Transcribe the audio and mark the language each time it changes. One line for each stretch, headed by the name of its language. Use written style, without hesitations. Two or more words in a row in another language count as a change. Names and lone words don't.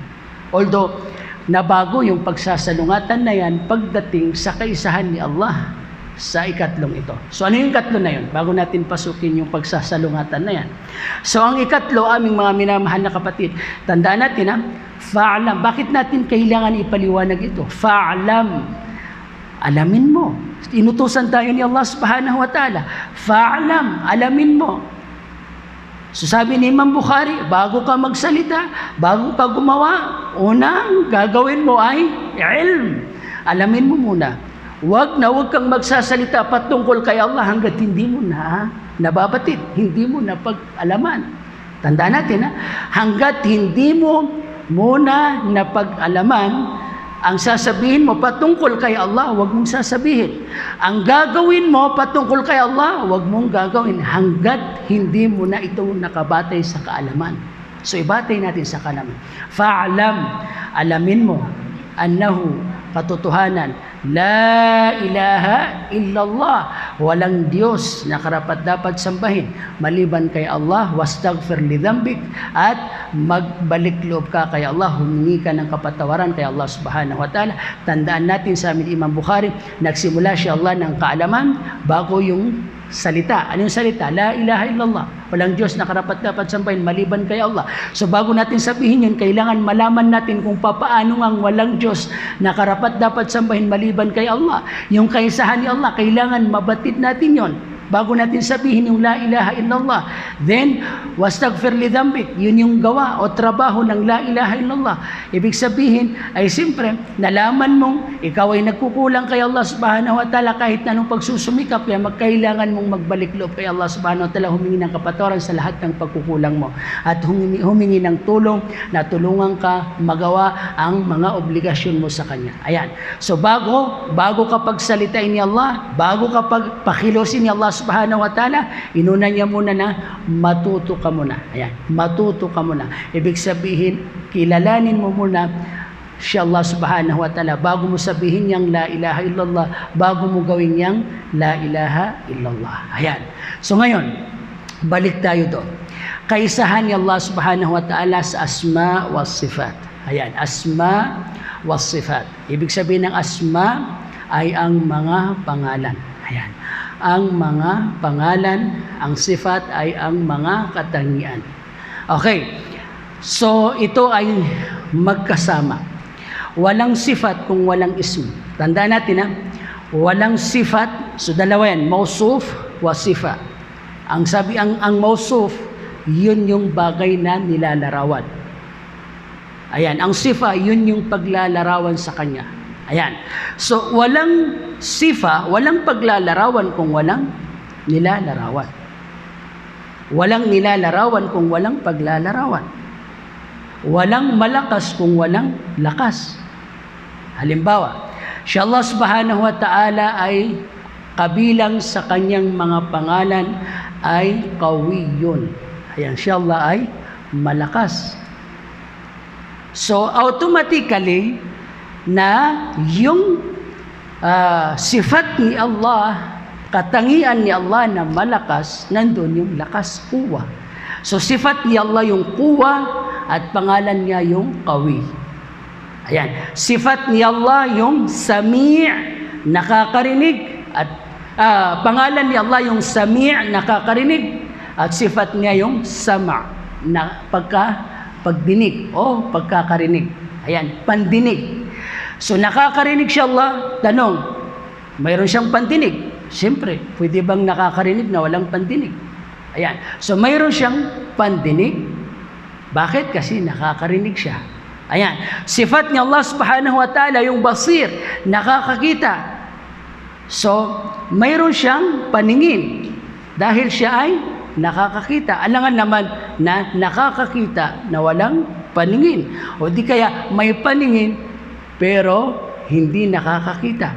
Filipino: Although, nabago yung pagsasalungatan na yan pagdating sa kaisahan ni Allah sa ikatlong ito. So ano yung ikatlo na yun? Bago natin pasukin yung pagsasalungatan na yan. So ang ikatlo, aming mga minamahal na kapatid, tandaan natin ha, fa'alam. Bakit natin kailangan ipaliwanag ito? Fa'alam. Alamin mo. Inutusan tayo ni Allah
Arabic: سبحانه وتعالى.
Filipino: Fa'alam. Alamin mo. So sabi ni Imam Bukhari, bago ka magsalita, bago ka gumawa, unang gagawin mo ay ilm. Alamin mo muna. Huwag kang magsasalita patungkol kay Allah hanggat hindi mo na nababatid, hindi mo na pag-alaman. Tandaan natin hanggat hindi mo muna napag-alaman, ang sasabihin mo patungkol kay Allah, huwag mong sasabihin. Ang gagawin mo patungkol kay Allah, huwag mong gagawin hanggat hindi mo na ito nakabatay sa kaalaman. So ibatay natin sa kaalaman. Fa'alam, alamin mo, annahu, katotohanan,
Arabic: لا إله إلا الله,
Filipino: walang Diyos na karapat-dapat sambahin maliban kay Allah,
Arabic: واستغفر لذنبك,
Filipino: at magbalik loob ka kay Allah, humingi ka ng kapatawaran kay Allah
Arabic: سبحانه وتعالى.
Filipino: Tandaan natin sa amin Imam Bukhari, nagsimula siya Allah ng kaalaman bago yung salita. Ano yung salita?
Arabic: لا إله إلا الله.
Filipino: Walang Diyos na karapat-dapat sambahin maliban kay Allah. So bago natin sabihin yun, kailangan malaman natin kung papaano ang walang Diyos na karapat-dapat sambahin maliban kay Allah. Yung kaisahan ni Allah, kailangan mabatid natin yon. Bago natin sabihin yung
Arabic: لا إله إلا الله.
Filipino: Then,
Arabic: واستغفر لذنبك.
Filipino: Yun yung gawa o trabaho ng
Arabic: لا إله إلا الله.
Filipino: Ibig sabihin ay siyempre, nalaman mong ikaw ay nagkukulang kay Allah
Arabic: سبحانه وتعالى
Filipino: kahit na anong pagsusumikap, kaya magkailangan mong magbalik loob kay Allah
Arabic: سبحانه وتعالى,
Filipino: humingi ng kapatawaran sa lahat ng pagkukulang mo. At humingi ng tulong na tulungan ka magawa ang mga obligasyon mo sa Kanya. Ayan. So bago ka pagsalitain ni Allah, bago ka pakilosin ni Allah
Arabic: سبحانه وتعالى,
Filipino: inuna niya muna na matuto ka muna. Ayan, matuto ka muna. Ibig sabihin, kilalanin mo muna siya Allah
Arabic: سبحانه وتعالى
Filipino: bago mo sabihin niyang
Arabic: لا إله إلا الله,
Filipino: bago mo gawin niyang
Arabic: لا إله إلا الله.
Filipino: Ayan. So ngayon, balik tayo doon. Kaisahan ni Allah
Arabic: سبحانه وتعالى
Filipino: sa
Arabic: أسماء وصفات.
Filipino: Ayan,
Arabic: أسماء وصفات.
Filipino: Ibig sabihin ng asma ay ang mga pangalan. Ayan. Ang mga pangalan, ang sifat ay ang mga katangian. Okay. So ito ay magkasama. Walang sifat kung walang ism. Tandaan natin walang sifat So dalawa yan,
Arabic: موصوف وصفة.
Filipino: Ang mausuf, yun yung bagay na nilalarawan. Ayan, ang sifa, yun yung paglalarawan sa kanya. Ayan. So walang sifa, walang paglalarawan kung walang nilalarawan. Walang nilalarawan kung walang paglalarawan. Walang malakas kung walang lakas. Halimbawa, siya Allah
Arabic: سبحانه وتعالى
Filipino: ay kabilang sa kanyang mga pangalan ay Qawiyun. Ayan, siya Allah ay malakas. So, automatically, na yung sifat ni Allah, katangian ni Allah na malakas, nandun yung lakas, kuwa. So, sifat ni Allah yung kuwa at pangalan niya yung Qawi. Ayan. Sifat ni Allah yung Sami', nakakarinig, at pangalan ni Allah yung Sami', nakakarinig, at sifat niya yung Sama', na pagdinig o pagkakarinig. Ayan, pandinig. So nakakarinig siya Allah, tanong, mayroon siyang pandinig. Siyempre, pwede bang nakakarinig na walang pandinig? Ayan. So mayroon siyang pandinig. Bakit? Kasi nakakarinig siya. Ayan. Sifat ni Allah
Arabic: سبحانه وتعالى
Filipino: yung basir, nakakakita. So, mayroon siyang paningin. Dahil siya ay nakakakita. Alangan naman na nakakakita na walang paningin. O di kaya may paningin pero hindi nakakakita.